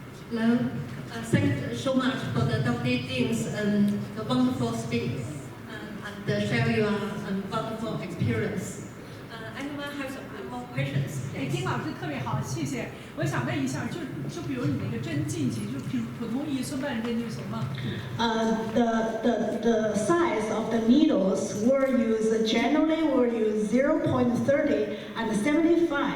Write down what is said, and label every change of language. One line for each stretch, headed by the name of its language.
English: Hello. Thank you so much for the Dr. Ding's the wonderful speech and share your wonderful experience. Anyone has more questions?
Chinese: 丁老师特别好，谢谢。我想问一下，就比如你那个针进去，就普通一寸半针就行吗？
English: The size of the needles generally will use 0.30 and 75.